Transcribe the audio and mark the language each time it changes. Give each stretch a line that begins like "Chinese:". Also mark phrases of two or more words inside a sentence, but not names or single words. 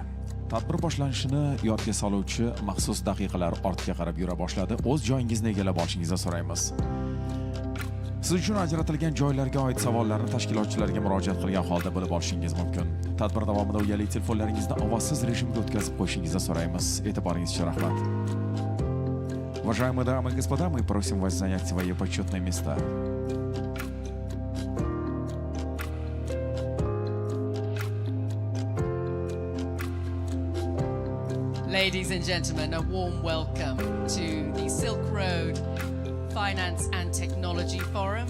Uzbek: Tadbir boshlanishini yodga soluvchi maxsus daqiqalar ortga qarab yura boshladi. O'z joyingizni egallab olishingizni so'raymiz. Siz uchun ajratilgan joylarga oid savollarni tashkilotchilarga murojaat qilgan holda bilib olishingiz mumkin. Tadbir davomida uyali telefonlaringizni ovozsiz rejimga o'tkazib qo'yishingizni so'raymiz. E'tiboringiz uchun rahmat.
Russian: Уважаемые дамы и господа, мы просим вас занять свои почетные места.
English: Ladies and gentlemen, a warm welcome to the Silk Road Finance and Technology Forum.